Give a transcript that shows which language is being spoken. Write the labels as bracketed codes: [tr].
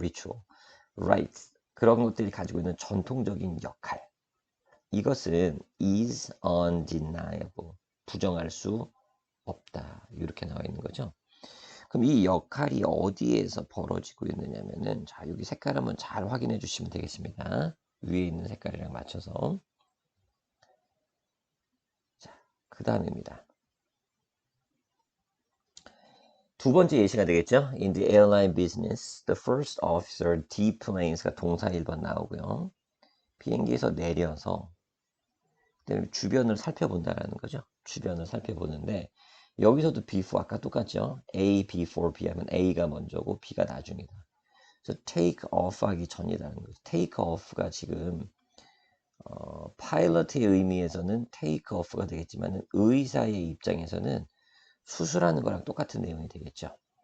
[ko] ritual, rites 그런 것들이 가지고 있는 전통적인 역할 이것은 [en] is undeniable [ko] 부정할 수 없다 이렇게 나와 있는 거죠. 그럼 이 역할이 어디에서 벌어지고 있느냐면은 자 여기 색깔 한번 잘 확인해 주시면 되겠습니다. 위에 있는 색깔이랑 맞춰서 자 그 다음입니다. 두 번째 예시가 되겠죠. [en] In the airline business, the first officer deplanes가 [ko] 동사 1번 나오고요. 비행기에서 내려서 그다음에 주변을 살펴본다라는 거죠. 주변을 살펴보는데 여기서도 before 아까 똑같죠. A before B 하면 A가 먼저고 B가 나중이다. 그래서 take off 하기 전이라는 거죠. take off가 지금 파일럿의 의미에서는 take off가 되겠지만 의사의 입장에서는 수술하는 거랑 똑같은 내용이 되겠죠.